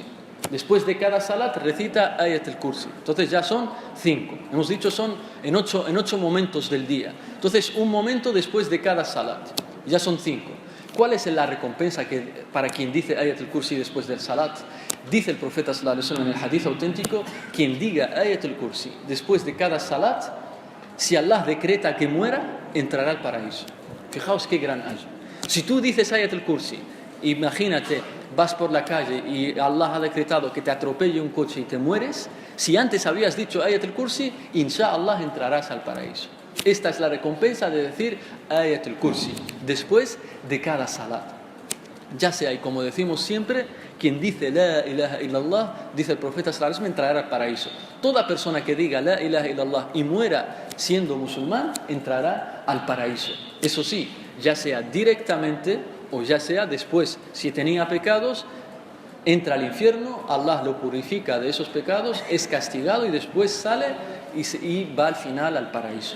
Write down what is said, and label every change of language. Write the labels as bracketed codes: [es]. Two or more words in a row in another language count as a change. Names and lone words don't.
[es] Después de cada salat, recita Ayatul Kursi. Entonces ya son 5. Hemos dicho son en 8 momentos del día. Entonces, un momento después de cada salat. Ya son 5. ¿Cuál es la recompensa para quien dice Ayatul Kursi después del salat? Dice el profeta [ar] صلى الله عليه وسلم [es] en el hadith auténtico, quien diga Ayatul Kursi después de cada salat, si Allah decreta que muera, entrará al paraíso. Fijaos qué gran ayuda. Si tú dices Ayatul Kursi, imagínate, vas por la calle y Allah ha decretado que te atropelle un coche y te mueres, si antes habías dicho Ayatul Kursi, inshallah entrarás al paraíso. Esta es la recompensa de decir Ayatul Kursi después de cada salat. Ya sea, y como decimos siempre, quien dice [ar] لا إله إلا الله, [es] dice el profeta [ar] صلى الله عليه وسلم, [es] entrará al paraíso. Toda persona que diga [ar] لا إله إلا الله [es] y muera siendo musulmán, entrará al paraíso. Eso sí, ya sea directamente o ya sea después. Si tenía pecados, entra al infierno, Allah lo purifica de esos pecados, es castigado y después sale y va al final al paraíso.